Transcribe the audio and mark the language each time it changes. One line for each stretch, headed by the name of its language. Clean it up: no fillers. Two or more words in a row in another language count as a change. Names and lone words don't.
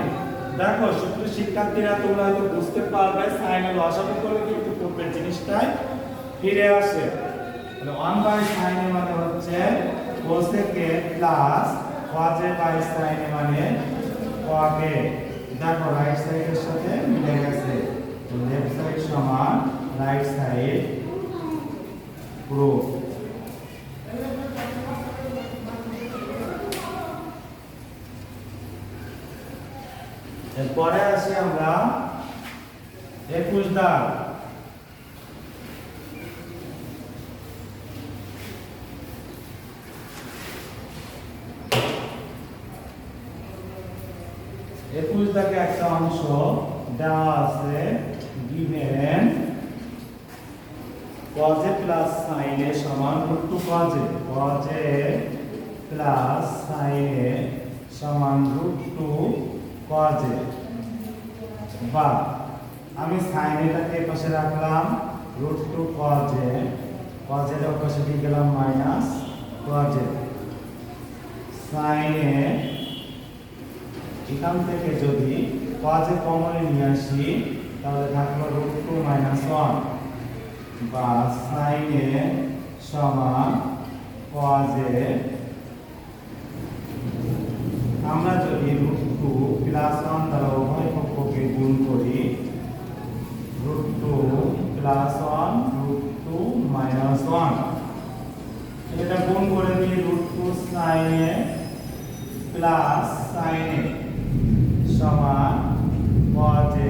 Bangla: দেখো সুপ্রিয় শিক্ষার্থীরা, তোমরা হয়তো বুঝতে পারবে
English: sin a
Bangla: লসাগু করলে কিন্তু পূর্বের জিনিসটাই ফিরে আসে। তাহলে
English: 1 by sin a
Bangla: মানে হচ্ছে
English: cos a plus cos a by sin a
Bangla: মানে
English: cos a।
Bangla: দেখো রাইট সাইডের সাথে মিলে গেছে,
English: left side
Bangla: সমান
English: right side proof.
Bangla: এরপরে আসি আমরা 21 দাগ। দাগে একটা অংশ দেওয়া আছে,
English: given cos a plus sin a
Bangla: সমান
English: √2 cos a, cos a plus sin a
Bangla: সমান
English: √2 cos a।
Bangla: বা আমি
English: sin a
Bangla: টাকে পাশে রাখলাম,
English: √2 cos a, cos a
Bangla: এর পাশে দিয়ে গেলাম
English: minus cos a. sin a
Bangla: এখান থেকে যদি
English: cos a
Bangla: কমনে নিয়ে আসি তাহলে থাকলো √2 - 1 বা
English: sin a
Bangla: সমান
English: cos a।
Bangla: আমরা যদি √2 + 1 দ্বারা উভয় পক্ষকে গুণ করি, √2 + 1 √2 - 1, এটা গুণ করে দিই
English: √2 sin a plus sin a
Bangla: সমান
English: cos a।